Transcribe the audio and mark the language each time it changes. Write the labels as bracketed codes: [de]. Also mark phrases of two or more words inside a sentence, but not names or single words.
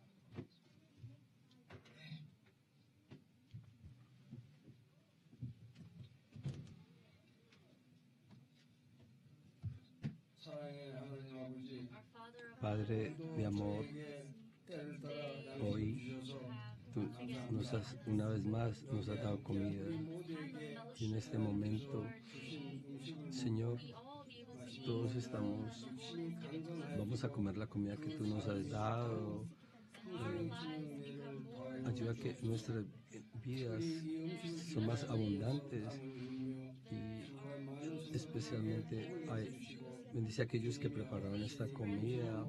[ko] 사랑의 하나님 아버지, [en] our Father of [es] Padre de amor, [ko] 저에게 때를 따라 [es] hoy [ko] 양식을 주셔서 [es] tú una vez más nos has dado comida [ko] 우리 모두에게 [es] y en este momento, [ko] 주신 음식을 [es] Señor, [en] we all be able to eat [es] todos estamos, vamos a comer la comida que tú nos has dado. Ayuda a que nuestras vidas son más abundantes y especialmente bendice a aquellos que prepararon esta comida.